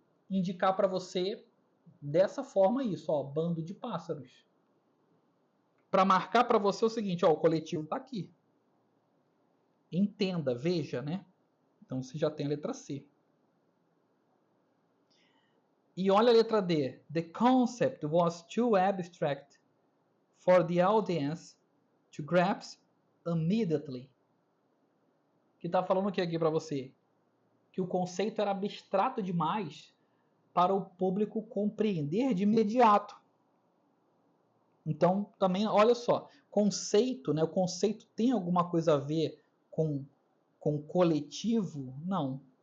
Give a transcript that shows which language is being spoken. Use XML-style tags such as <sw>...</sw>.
<pt>indicar para você dessa forma isso, ó, bando de pássaros. Para marcar para você o seguinte, ó, o coletivo está aqui. Entenda, veja, né? Então você já tem a letra C. E olha a letra D.</pt> <en>The concept was too abstract for the audience to grasp immediately.</en> <pt>Que está falando o que aqui para você? Que o conceito era abstrato demais para o público compreender de imediato. Então, também, olha só, conceito, né? O conceito tem alguma coisa a ver com coletivo? Não.</pt>